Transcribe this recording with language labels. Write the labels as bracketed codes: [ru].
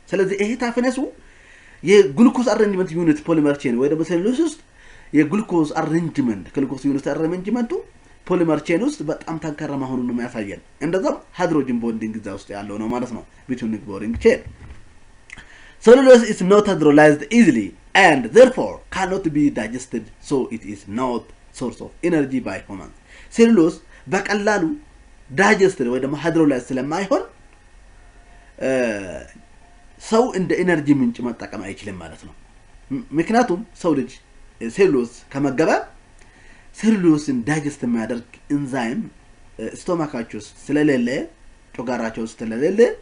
[am] ስለዚህ ይሄ ታፍነሱ የግሉኮስ አሬንጅመንት ዩኒት ፖሊመር ቼን ወይ ደግሞ ሴሉሎስ ውስጥ የግሉኮስ አሬንጅመንት ግሉኮስ ዩኒት አሬንጅመንቱ ፖሊመር ቼን ውስጥ በጣም ጠንካራ መሆኑን ነው የሚያሳየን። እንደዛም ሃይድሮጅን ቦንዲንግ እዛ ውስጥ ያለው ነው ማለት ነው [en] between neighboring chain. Cellulose is not hydrolyzed easily and therefore cannot be digested, so it is not source of energy by humans. [am] ሴሉሎስ በቀላሉ ዳይጀስት ወይ ደግሞ ሃይድሮላይዝ ስለማይሆን ሰው እንደ ኤነርጂ ምንጭ መጠቀም አይችልም ማለት ነው። ምክንያቱም ሰው ልጅ ሴሉሎስ ከመገበ ሴሉሎስን ዳይጀስት የሚያደርግ ኢንዛይም ስቶማካቸው ስለሌለ ጮጋራቸው ስለሌለ